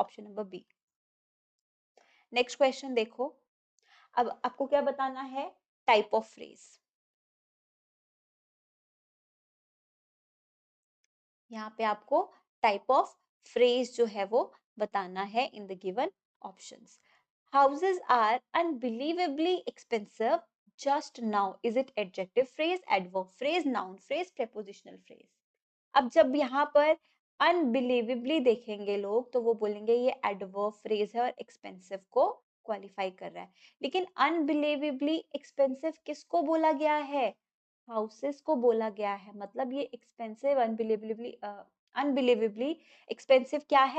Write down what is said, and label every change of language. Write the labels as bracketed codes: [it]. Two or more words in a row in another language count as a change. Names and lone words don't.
[en] Option number B. Next question देखो। [hi] अब आपको क्या बताना है? [en] type of phrase. [hi] यहाँ पे आपको [en] type of phrase [hi] जो है वो बताना है [en] in the given options. Houses are unbelievably expensive just now. Is it adjective phrase, adverb phrase, noun phrase, prepositional phrase? [hi] अब जब यहाँ पर अनबिलीवेबली देखेंगे लोग, तो वो बोलेंगे ये [en] adverb phrase [hi] है और एक्सपेंसिव को क्वालिफाई कर रहा है। लेकिन [en] unbelievably expensive [hi] किसको बोला गया है? हाउसेस को बोला गया है। मतलब ये [en] expensive unbelievably expensive [hi] क्या है?